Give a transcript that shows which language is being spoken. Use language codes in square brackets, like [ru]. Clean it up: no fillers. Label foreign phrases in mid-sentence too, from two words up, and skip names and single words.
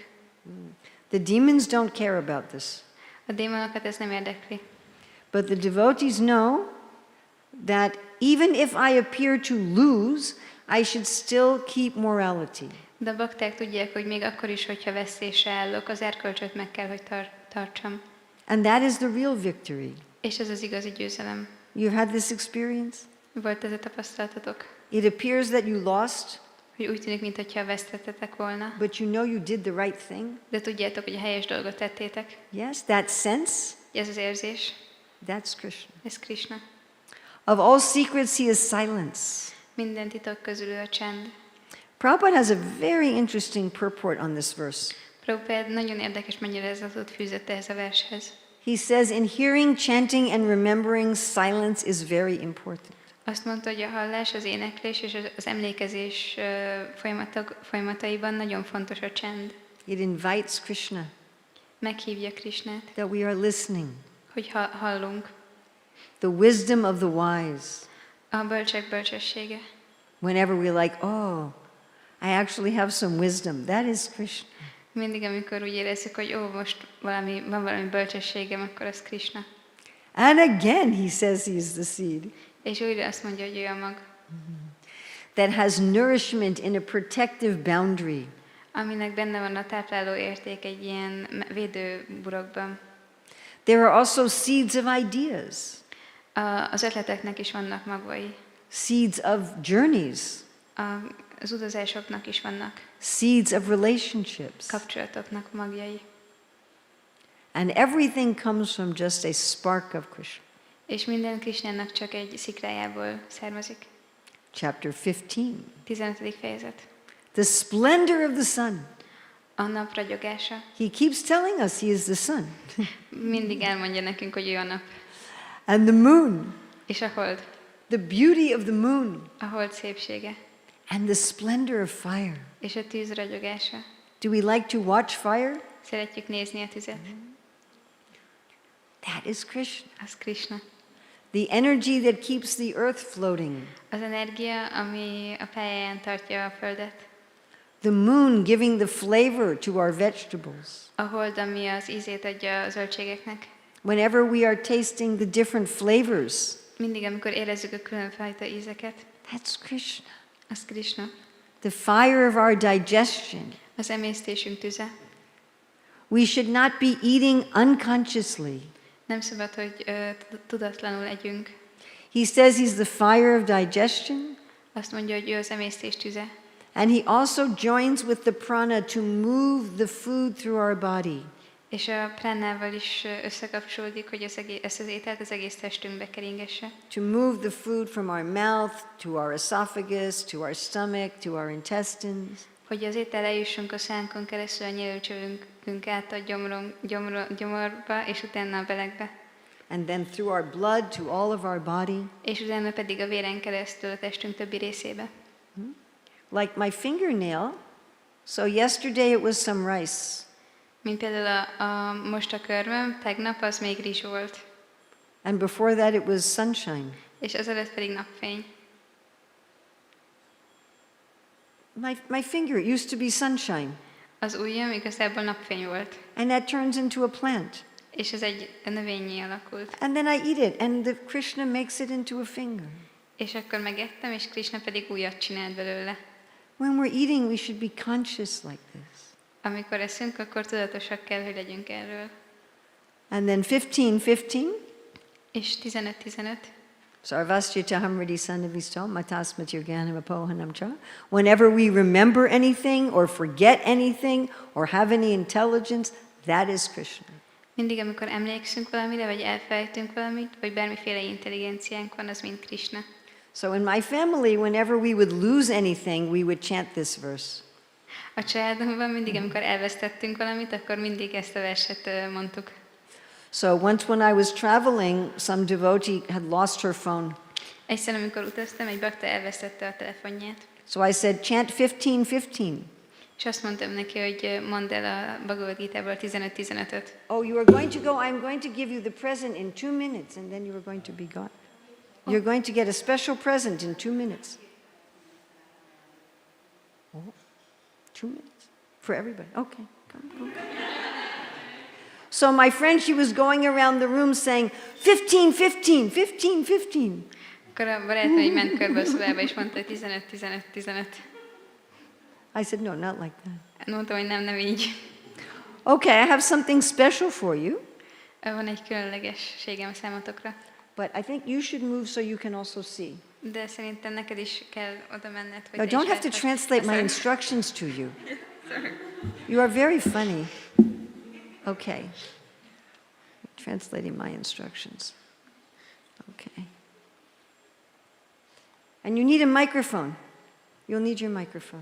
[en] The demons don't care about this. [hu] A démonokat ez nem érdekli. [en] But the devotees know that even if I appear to lose, I should still keep morality. [hu] De a bakták tudják, hogy még akkor is, hogyha vesztésre állok, az erkölcsöt meg kell, hogy tartsam. [en] And that is the real victory. [hu] És ez az igazi győzelem. [en] You've had this experience? [hu] Volt ez a tapasztalatotok? [en] It appears that you lost, [hu] Hogy úgy tűnik, mintha vesztettetek volna, [en] but you know you did the right thing. [hu] de tudjátok, hogy a helyes dolgot tettétek. [en] Yes, that sense, [hu] Ez az érzés, [en] that's Krishna. [hu] ez Krisna. [en] Of all secrets, he is silence. [hu] Minden titok közül ő a csend. [en] Prabhupada has a very interesting purport on this verse. [hu] Prabhupád nagyon érdekes magyarázatot fűzött ehhez a vershez. [en] He says, in hearing, chanting, and remembering, silence is very important. [hu] Azt mondta, hogy a hallás, az éneklés és az emlékezés folyamataiban nagyon fontos a csend. [en] It invites Krishna, [hu] Meghívja Krisnát, [en] that we are listening. [hu] hogy hallunk. [en] The wisdom of the wise. [hu] A bölcsek bölcsessége. [en] Whenever we're like, oh, I actually have some wisdom, that is Krishna. [hu] Mindig, amikor úgy érezzük, hogy most van valami bölcsességem, akkor az Krisna. [en] And again, he says he is the seed [hu] És újra azt mondja, hogy ő a mag, [en] that has nourishment in a protective boundary. [hu] aminek benne van a tápláló érték egy ilyen védőburokban. [en] There are also seeds of ideas, [hu] Az ötleteknek is vannak magvai. [en] seeds of journeys, [hu] Az utazásoknak is vannak [en] seeds of relationships. [hu] kapcsolatoknak magjai. [en] And everything comes from just a spark of Krishna. [hu] És minden Krisnának csak egy szikrájából származik. [en] Chapter 15. [hu] 15. fejezet. [en] The splendor of the sun. [hu] A nap ragyogása. [en] He keeps telling us he is the sun. [hu] Mindig elmondja nekünk, hogy ő a nap. [en] And the moon. [hu] És a hold. [en] The beauty of the moon. [hu] A hold szépsége. [en] And the splendor of fire. [hu] És a tűz ragyogása. [en] Do we like to watch fire? [hu] Szeretjük nézni a tüzet. [en] That is Krishna. [hu] Az Krisna. [en] The energy that keeps the earth floating. [hu] Az energia, ami a pályáján tartja a földet. [en] The moon giving the flavor to our vegetables. [hu] A hold, ami az ízét adja a zöldségeknek. [en] Whenever we are tasting the different flavors, [hu] Mindig, amikor érezzük a különfajta ízeket, [en] that's Krishna. [hu] az Krisna. [en] The fire of our digestion. [hu] Az emésztésünk tüze. [en] We should not be eating unconsciously. [hu] Nem szabad, hogy tudatlanul együnk. [en] He says he's the fire of digestion, [hu] Azt mondja, hogy ő az emésztés tüze. [en] and he also joins with the prana to move the food through our body. [hu] És a pránával is összekapcsolódik, hogy ezt az ételt az egész testünkbe keringesse. [en] To move the food from our mouth to our esophagus, to our stomach, to our intestines. [hu] Hogy az étel eljussunk a szánkon keresztül a nyelőcsövünkünk át a gyomorba, és utána a belegbe. [en] And then through our blood to all of our body. [hu] És utána pedig a véren keresztül a testünk többi részébe. [en] Like my fingernail, so yesterday it was some rice. [hu] Mint például most a körmöm, tegnap az még rizs volt, [en] And before that it was sunshine. [hu] és azelőtt pedig napfény. [en] My finger, it used to be sunshine. [hu] Az ujjam igazából napfény volt, [en] And that turns into a plant. [hu] és ez egy növényé alakult. [en] And then I eat it, and the Krishna makes it into a finger. [hu] És akkor megettem, és Krisna pedig újat csinált belőle. [en] When we're eating, we should be conscious like this. [hu] Amikor eszünk, akkor tudatosak kell, hogy legyünk erről. [en] And then 15:15. [hu] És 15-15. [sa] सर्वस्य चाहं हृदि सन्निविष्टो मत्तः स्मृतिर्ज्ञानमपोहनं च. [en] Whenever we remember anything or forget anything or have any intelligence, that is Krishna. [hu] Mindig, amikor emlékszünk valamire, vagy elfelejtünk valamit, vagy bármiféle intelligenciánk van, az mind Krisna. [en] So in my family, whenever we would lose anything, we would chant this verse. [hu] A családomban mindig, amikor elvesztettünk valamit, akkor mindig ezt a verset mondtuk. [en] So once when I was traveling, some devotee had lost her phone. [hu] Egyszer, amikor utaztam, egy bakta elvesztette a telefonját. [en] So I said, chant 15:15. [hu] És azt mondtam neki, hogy mondd el a Bhagavad Gita-ból 15-15-öt. [en] Oh, you are going to go, I'm going to give you the present in 2 minutes, and then you are going to be gone. You're going to get a special present in 2 minutes. Oh, 2 minutes for everybody. Okay, come. So my friend, she was going around the room saying, 15, 15, 15, 15. [hu] Akkor a barátnő így ment körbe a szobába, és mondta, hogy 15, 15, 15. [en] I said, no, not like that. [hu] Mondtam, hogy nem így. [en] Okay, I have something special for you. [hu] Van egy különlegességem számotokra. [en] But I think you should move so you can also see. [hu] De szerintem neked is kell oda menned, hogy [en] No, [hu] te is [en] don't have to [hu] láthass. [en] translate my instructions to you. You are very funny. Okay. Translating my instructions. Okay. And you need a microphone. You'll need your microphone.